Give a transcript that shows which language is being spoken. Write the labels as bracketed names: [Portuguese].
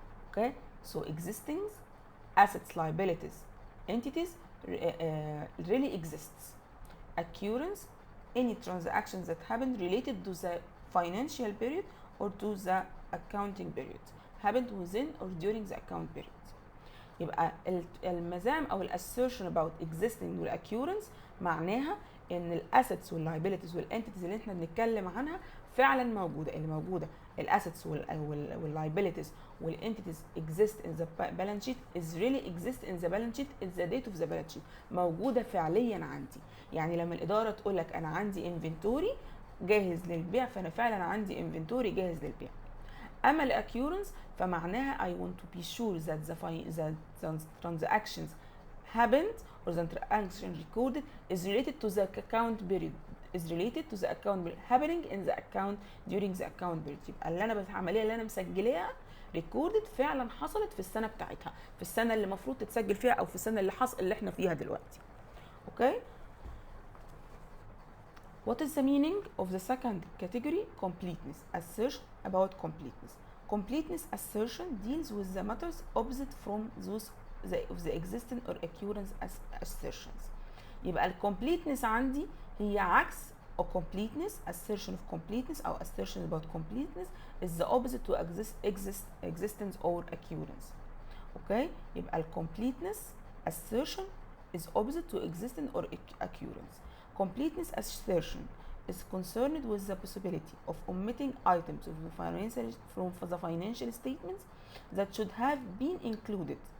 [English] Okay, so existing assets, liabilities, entities really exists. Occurrence, any transactions that happened related to the financial period or to the accounting period happened within or during the account period. [Arabic] يبقى المزام او الاسيرشن [English] about existing [Arabic] والاكيورنس معناها ان الاسيتس واللايبيليتيز والانتيتيز اللي احنا بنتكلم عنها فعلا موجوده، اللي موجوده الاسيتس واللايبيليتيز والانتيتيز [English] exist in the balance sheet [Arabic] is really exist in the balance sheet is the date of the balance sheet، موجوده فعليا عندي. يعني لما الاداره تقول لك انا عندي انفنتوري جاهز للبيع فانا فعلا عندي انفنتوري جاهز للبيع. اما الاكيورنس فمعناها [English] I want to be sure that the transactions happened or the transaction recorded is related to the account period, is related to the account period happening in the account during the account period. [Arabic] يبقى اللي انا العمليه اللي انا مسجلاها recorded فعلا حصلت في السنه بتاعتها، في السنه اللي المفروض تتسجل فيها او في السنه اللي احنا فيها دلوقتي. اوكي. [English] What is the meaning of the second category? Completeness. Assertion about completeness. Completeness assertion deals with the matters opposite from those of the existing or occurrence assertions. [Arabic] يبقى completeness عندي هي عكس a completeness. [English] Assertion of completeness أو assertion about completeness is the opposite to existence or occurrence. Okay? يبقى completeness assertion is opposite to existence or occurrence. Completeness assertion is concerned with the possibility of omitting items from the financial statements that should have been included.